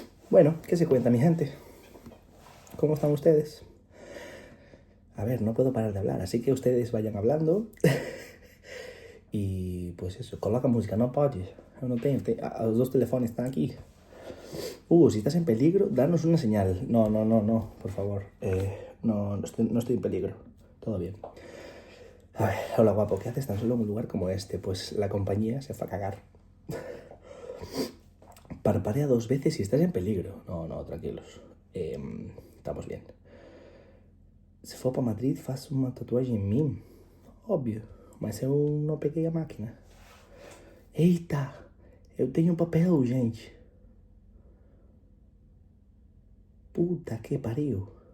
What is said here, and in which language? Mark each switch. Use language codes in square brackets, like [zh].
[es] Bueno, ¿qué se cuenta, mi gente? ¿Cómo están ustedes? A ver, no puedo parar de hablar, así que ustedes vayan hablando. Y pues eso, coloca música, no podes. [pt] Eu não tenho, os dos telefones [es] están aquí. Si estás en peligro, danos una señal. No, por favor. No estoy en peligro. Todo bien. A ver, hola guapo, ¿qué haces tan solo en un lugar como este? Pues la compañía se fue a cagar. Parpadea 2 veces si estás en peligro. No, tranquilos. Estamos bien. [pt] Se for para Madrid, faço uma tatuagem em mim. Óbvio, mas eu não peguei a máquina. Eita, eu tenho papel, gente. Puta que pariu.